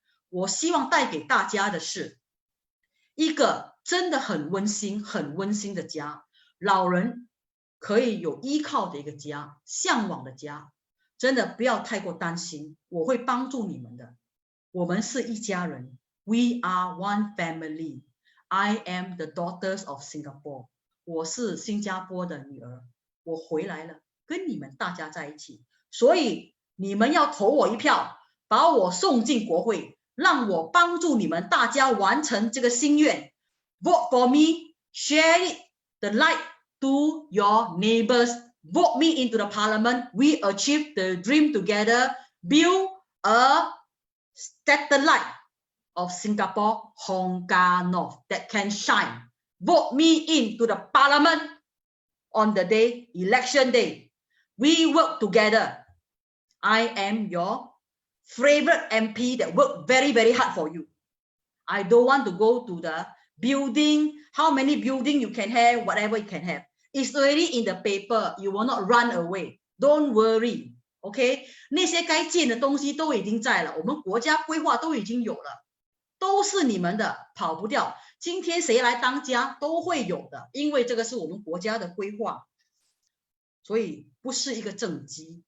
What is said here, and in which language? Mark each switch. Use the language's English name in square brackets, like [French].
[Chinese] 我希望带给大家的是一个真的很温馨、很温馨的家，老人可以有依靠的一个家，向往的家。真的不要太过担心，我会帮助你们的。我们是一家人。 [English] We are one family. I am the daughters of Singapore. [Chinese] 我是新加坡的女儿，我回来了，跟你们大家在一起。所以你们要投我一票，把我送进国会，让我帮助你们大家完成这个心愿。 [English] Vote for me, share it, the light to your neighbors. Vote me into the parliament. We achieve the dream together. Build a satellite of Singapore, Hong Kong North that can shine. Vote me into the parliament on the day, election day. We work together. I am your favorite MP that work very, very hard for you. I don't want to go to the building, how many building you can have, whatever you can have. It's already in the paper. You will not run away. Don't worry. [Chinese] OK， 那些该建的东西都已经在了，我们国家规划都已经有了，都是你们的，跑不掉。今天谁来当家都会有的，因为这个是我们国家的规划，所以不是一个政绩。